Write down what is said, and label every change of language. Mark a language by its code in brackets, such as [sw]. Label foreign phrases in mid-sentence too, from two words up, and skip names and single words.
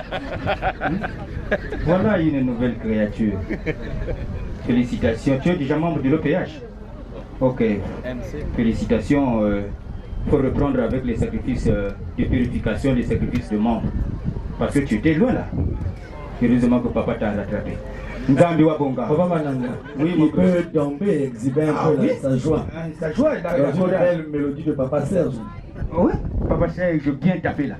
[fr] Voilà une nouvelle créature. Félicitations. Tu es déjà membre de l'OPH. Ok. Félicitations. Il faut reprendre avec les sacrifices de purification, les sacrifices de membres. Parce que tu étais loin là. Heureusement que papa t'a rattrapé. [kg] Nzambi wa bonga. [fr] Papa Mananga, oui, il peut tomber, exhiber un peu sa joie. Sa joie, dans une belle mélodie de Papa Serge. Oui, Papa Serge, bien tapé là.